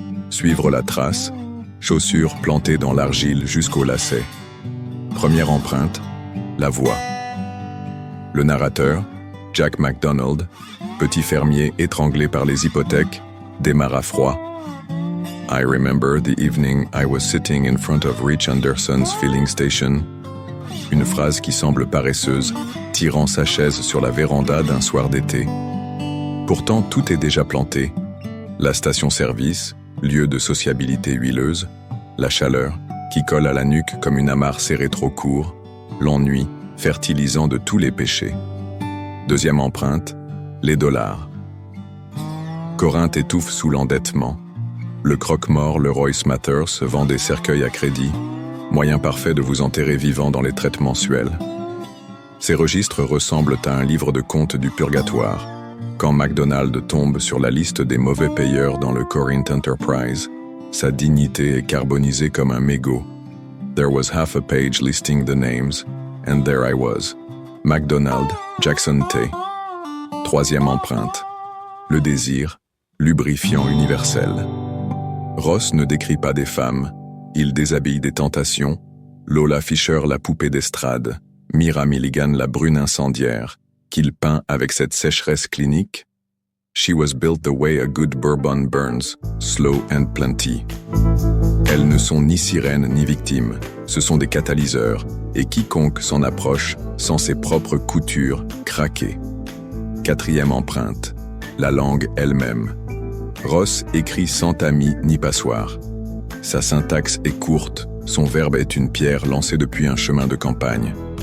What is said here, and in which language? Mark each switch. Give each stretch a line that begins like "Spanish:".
French: Suivre la trace, chaussures plantées dans l'argile jusqu'au lacet. Première empreinte, la voix. Le narrateur, Jack MacDonald, petit fermier étranglé par les hypothèques, démarre à froid.
English: I remember the evening I was sitting in front of Rich Anderson's filling station.
French: Une phrase qui semble paresseuse, tirant sa chaise sur la véranda d'un soir d'été. Pourtant, tout est déjà planté. La station-service, lieu de sociabilité huileuse, la chaleur, qui colle à la nuque comme une amarre serrée trop court, l'ennui, fertilisant de tous les péchés. Deuxième empreinte, les dollars. Corinthe étouffe sous l'endettement. Le croque-mort Leroy Smathers vend des cercueils à crédit, moyen parfait de vous enterrer vivant dans les traites mensuelles. Ces registres ressemblent à un livre de contes du purgatoire. Quand MacDonald tombe sur la liste des mauvais payeurs dans le Corinth Enterprise, sa dignité est carbonisée comme un mégot.
English: There was half a page listing the names, and there I was.
French: MacDonald, Jackson T. Troisième empreinte. Le désir, lubrifiant universel. Ross ne décrit pas des femmes, il déshabille des tentations, Lola Fisher la poupée d'estrade, Mira Milligan la brune incendiaire, qu'il peint avec cette sécheresse clinique.
English: She was built the way a good bourbon burns, slow and plenty.
French: Elles ne sont ni sirènes ni victimes, ce sont des catalyseurs, et quiconque s'en approche, sans ses propres coutures, craquer. Quatrième empreinte, la langue elle-même. Ross écrit sans tamis ni passoire. Sa syntaxe est courte, son verbe est une pierre lancée depuis un chemin de campagne.